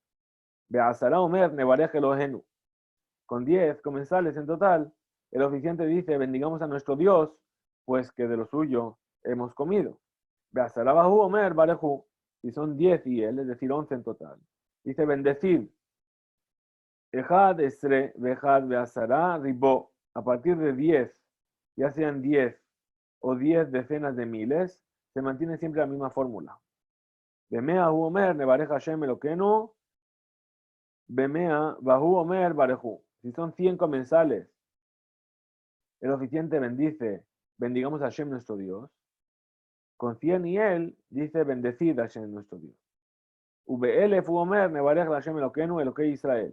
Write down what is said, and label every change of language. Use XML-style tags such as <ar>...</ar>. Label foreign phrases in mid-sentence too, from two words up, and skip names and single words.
<he>בעשרה אומר נברך אלהינו.</he> <es>Con 10 comensales en total, el oficiante dice, bendigamos a nuestro Dios, pues que de lo suyo hemos comido.</es> <he>בעשרה והוא אומר ברכו.</he> <es>Si son 10 y él, es decir, 11 en total. Dice, bendecir.</es> <he>אחד עשרה, ואחד בעשרה רבוא.</he> <es>A partir de 10, ya sean 10 o 10 decenas de miles, se mantiene siempre la misma fórmula.</es> <he>במאה הוא אומר נברך השם אלהינו, במאה והוא אומר ברכו.</he> <es>Si son 100 comensales, el oficiante bendice, bendigamos a Hashem nuestro Dios. Con 100 y él, dice, bendecid a Hashem nuestro Dios.</es> <he>ובאלף הוא אומר נברך השם אלהינו אלהי ישראל.</he>